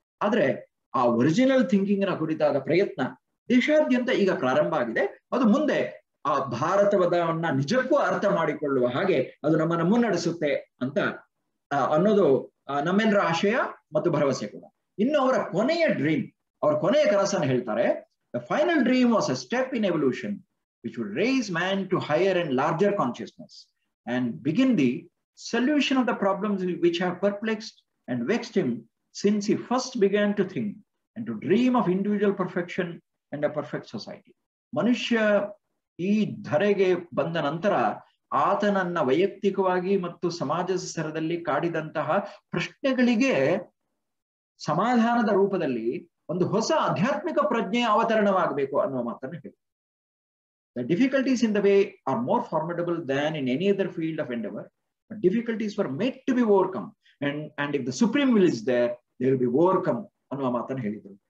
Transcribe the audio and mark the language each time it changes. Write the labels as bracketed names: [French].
[Kannada] ಆದ್ರೆ ಆ original thinking ನ ಕುರಿತಾದ ಪ್ರಯತ್ನ ದೇಶಾದ್ಯಂತ ಈಗ ಪ್ರಾರಂಭ ಆಗಿದೆ. ಅದು ಮುಂದೆ ಆ ಭಾರತವನ್ನ ನಿಜಕ್ಕೂ ಅರ್ಥ ಮಾಡಿಕೊಳ್ಳುವ ಹಾಗೆ ಅದು ನಮ್ಮನ್ನ ಮುನ್ನಡೆಸುತ್ತೆ ಅಂತ ಅನ್ನೋದು ನಮ್ಮೆಲ್ಲರ ಆಶಯ ಮತ್ತು ಭರವಸೆ ಕೂಡ. ಇನ್ನು ಅವರ ಕೊನೆಯ ಡ್ರೀಮ್, ಅವರ ಕೊನೆಯ ಕನಸನ್ನು ಹೇಳ್ತಾರೆ. [English] The final dream was a step in evolution which would raise man to higher and larger consciousness and begin the solution of the problems which have perplexed and vexed him since he first began to think and to dream of individual perfection and a perfect society. [Kannada] ಮನುಷ್ಯ ಈ ಧರೆಗೆ ಬಂದ ನಂತರ ಆತನನ್ನ ವೈಯಕ್ತಿಕವಾಗಿ ಮತ್ತು ಸಮಾಜದ ಸ್ತರದಲ್ಲಿ ಕಾಡಿದಂತಹ ಪ್ರಶ್ನೆಗಳಿಗೆ ಸಮಾಧಾನದ ರೂಪದಲ್ಲಿ ಒಂದು ಹೊಸ ಆಧ್ಯಾತ್ಮಿಕ ಪ್ರಜ್ಞೆಯ ಅವತರಣವಾಗಬೇಕು ಅನ್ನುವ ಮಾತನ್ನು ಹೇಳಿ. [English] The difficulties in the way are more formidable than in any other field of endeavor, but difficulties were made to be overcome, and if the supreme will is there, they will be overcome [Kannada] ಅನ್ನುವ ಮಾತನ್ನು ಹೇಳಿದರು.